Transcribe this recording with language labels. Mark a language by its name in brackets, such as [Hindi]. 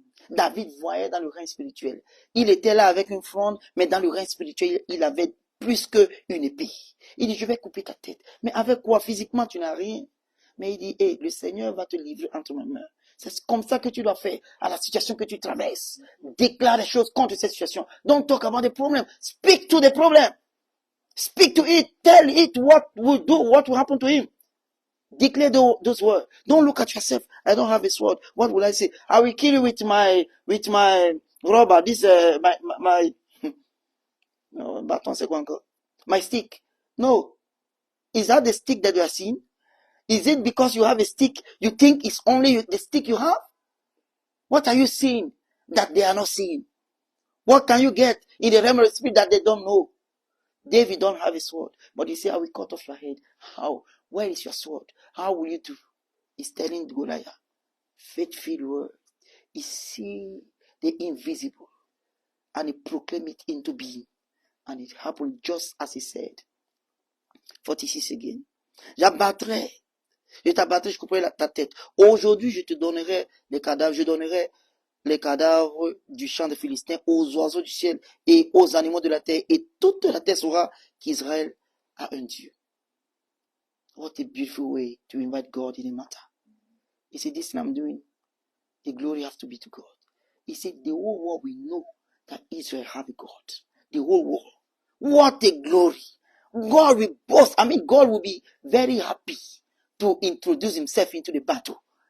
[French] David voyait dans le règne spirituel. Il était là avec une fronde, mais dans le règne spirituel, il avait plus qu'une épée. Il dit, je vais couper ta tête. Mais avec quoi? Physiquement, tu n'as rien. Mais il dit, hey, le Seigneur va te livrer entre mes mains. C'est comme ça que tu dois faire à la situation que tu traverses. Déclare les choses contre cette situation. [English] Don't talk about the problem. Speak to the problem. Speak to it. Tell it what will happen to him. Declare those words. Don't look at yourself. I don't have a sword. What will I say? I will kill you with my rubber. This my no, [French] bâton, c'est quoi encore? [English] My stick. No. Is that the stick that you are seeing? Is it because you have a stick, you think it's only the stick you have? What are you seeing that they are not seeing? What can you get in the realm of the spirit that they don't know? David don't have a sword, but he said, I will cut off your head. How? Where is your sword? How will you do? He's telling Goliath, faith-filled word. He see the invisible and he proclaim it into being. And it happened just as he said. 46 again. [French] Je t'abattrai, je couperai ta tête. Aujourd'hui, je te donnerai les cadavres, je donnerai les cadavres du champ des Philistins aux oiseaux du ciel et aux animaux de la terre, et toute la terre saura qu'Israël a un Dieu. [English] What a beautiful way to invite God in a matter. He said, this thing I'm doing, the glory has to be to God. He said, the whole world will know that Israel have a God. The whole world. What a glory. God will boast. God will be very happy to introduce himself into the battle.